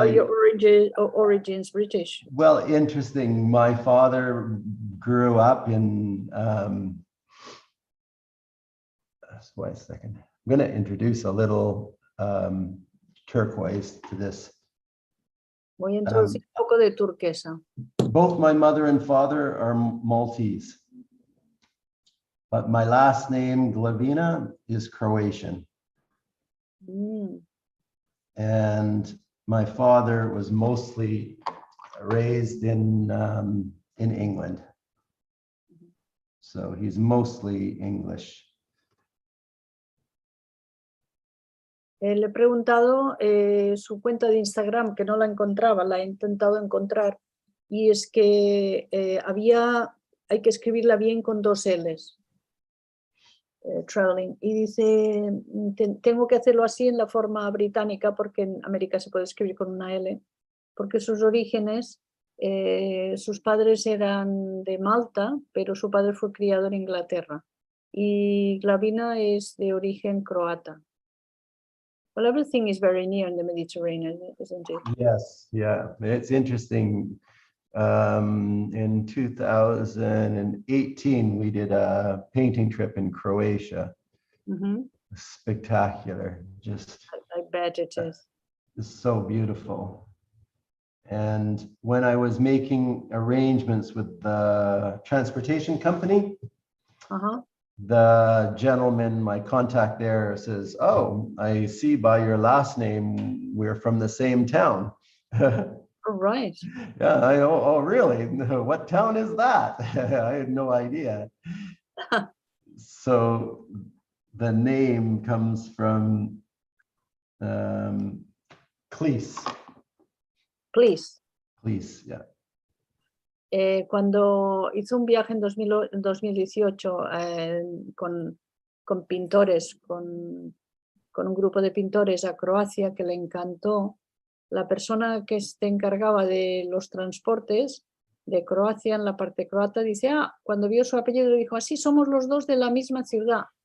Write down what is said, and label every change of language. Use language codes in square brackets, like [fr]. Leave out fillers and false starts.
[en] are your origins British? well, interesting. My father grew up in, wait a second. I'm going to introduce a little turquoise to this. [es] Voy a introducir un poco de turquesa. [en] Both my mother and father are Maltese, but my last name, Glavina, is Croatian. Mm. And my father was mostly raised in England. So he's mostly English. [es] Le he preguntado su cuenta de Instagram, que no la encontraba, la he intentado encontrar, y es que hay que escribirla bien con 2 L's, traveling, y dice, tengo que hacerlo así en la forma británica, porque en América se puede escribir con una L, porque sus orígenes, sus padres eran de Malta, pero su padre fue criado en Inglaterra, y Glavina es de origen croata. [en] Well, everything is very near in the Mediterranean, isn't it? Yes, yeah, it's interesting. In 2018, we did a painting trip in Croatia. Mm-hmm. Spectacular, just I bet it is. it's so beautiful. And when I was making arrangements with the transportation company, the gentleman, my contact there, says, "Oh, I see by your last name, we're from the same town." All right. Yeah, oh, really? What town is that? I had no idea. So the name comes from Cleese. Please. Cleese, yeah. [es] Cuando hizo un viaje en 2018 con pintores, con un grupo de pintores a Croacia que le encantó, la persona que se encargaba de los transportes de Croacia en la parte croata dice, cuando vio su apellido dijo, así somos los dos de la misma ciudad.